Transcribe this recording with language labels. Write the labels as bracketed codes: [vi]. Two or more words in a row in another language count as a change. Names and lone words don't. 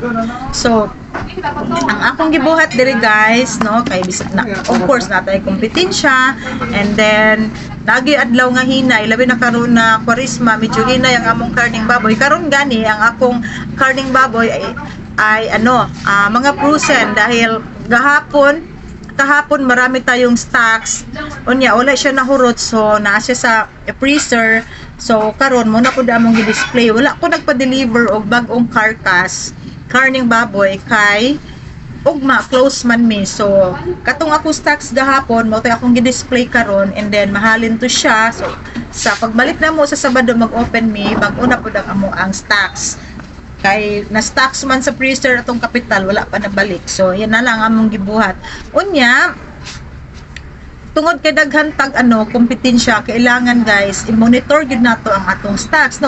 [ceb] So, ang akong gibuhat diri guys, no, kay of course natay kompetensya and then lagi adlaw nga hinay, labi na karon na Kwaresma, medyo hinay ang among karning baboy. Karon gani ang akong karning baboy ay mga frozen [tl] dahil kahapon marami tayong stocks. [ceb] Unya wala siya nahurot so naa siya sa freezer. So karon mo na ko among gi-display. Wala ko nagpa-deliver og bag-ong karning baboy kay ugma close man mi. So katong ako stocks gahapon mo tay akong gi-display karon and then mahalin to siya. So sa pagbalik na mo sa Sabado mag-open mi bag-o na pud ang stocks. Kay na stocks man sa freezer atong kapital wala pa nabalik. So yan na lang among gibuhat. Unya tungod kay daghan tag kompetensya, kailangan guys i-monitor gyud nato ang atong stocks, no?